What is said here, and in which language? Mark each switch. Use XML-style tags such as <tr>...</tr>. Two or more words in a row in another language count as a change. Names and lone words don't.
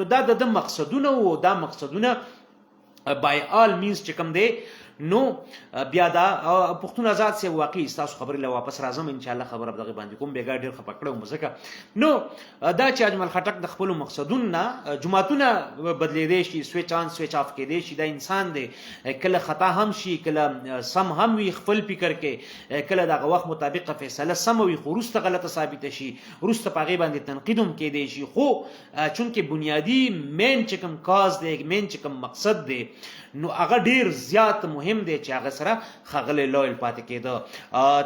<ps>نو دا د مقصدونه و، دا مقصدونه</ps> <en>by all means</en> <ps>چې کوم دی نو بیا دا پښتون آزاد سی واقعي ستاسو خبرې له واپس راځم</ps> <ar>ان شاء الله</ar> <ps>خبره په دغه باندې کوم بیګا ډېر خپه کړی وم ځکه. نو دا چې اجمل خټک د خپلو مقصدونو نه جماعتونه بدلېدی شي،</ps> <en>switch on switch off</en> <ps>کېدی شي، دا انسان دی، کله خطا هم شي، کله سم هم وي خپل فکر کې، کله دغه وخت مطابق فیصله سم وي خو وروسته غلطه ثابته شي، وروسته په هغې باندې تنقید هم کېدی شي. خو چونکې بنیادي مین چې کوم کاز دی، مین چې کوم مقصد دی، نو هغه ډېر زیات مهم دی چې هغه سره ښاغلی لویل پاتې کېده.</ps>